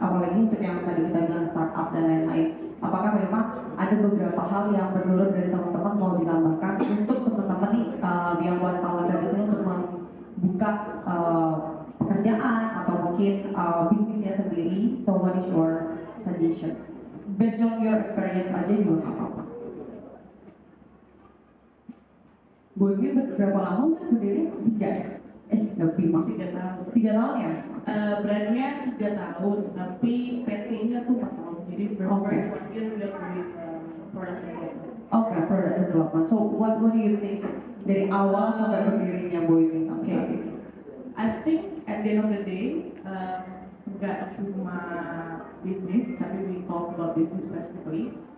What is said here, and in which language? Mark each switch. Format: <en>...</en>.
<id>Apalagi untuk yang tadi kita bilang startup dan lain-lain. Apakah memang ada beberapa hal yang menurut dari teman-teman mau ditambahkan untuk teman-teman nih yang wartawan dari sini untuk membuka pekerjaan atau mungkin bisnisnya sendiri?</id> <en>So what is your suggestion? Based on your experience</en> <id>aja juga nggak apa-apa. Bu Emi berapa lama berdiri? 3 ya? Lebih mah 3 tahun. 3 tahun ya? Brandnya 3 tahun, tapi PT-nya tuh 4 tahun. Jadi Oke. dia udah beli produk development. Oke, product development.</id> <en>So what do you think</en> <id>dari awal sampai berdirinya Bu Emi sampai saat ini?</id> <en>I think at the end of the day,</en> <id>nggak cuma bisnis, tapi</id> <en>we talk about business specifically.</en>